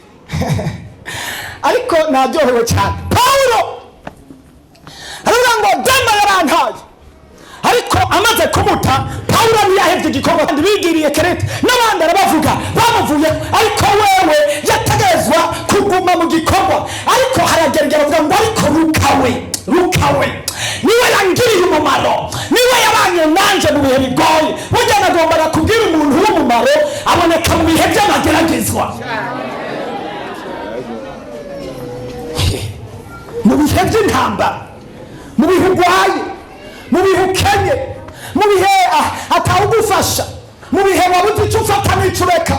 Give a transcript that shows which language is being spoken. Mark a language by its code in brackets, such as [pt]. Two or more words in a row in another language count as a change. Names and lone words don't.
[rn] Ariko naryohewe cyane Paulo aravuga ngo dema yarantaye, ariko amaze kumuta Paulo ntiyahevye igikorwa kandi bigiriye Kerete n'abandi arabavuga bamuvuye, ariko wewe yategezwa kuguma mu gikorwa. Ariko harageragera avuga ngo ariko rukawe niwe yangiriye umumaro, niwe yabanye nanje mu bihe bigoye. Burya nagombaga kubwira umuntu w'umumaro aboneka mu bihe by'amageragezwa, mu bihe by'intambara, mu bihe urwaye, mu bihe ukenye, mu bihe atawugufasha, mu bihe wabuze icyo ufata n'icyo ureka.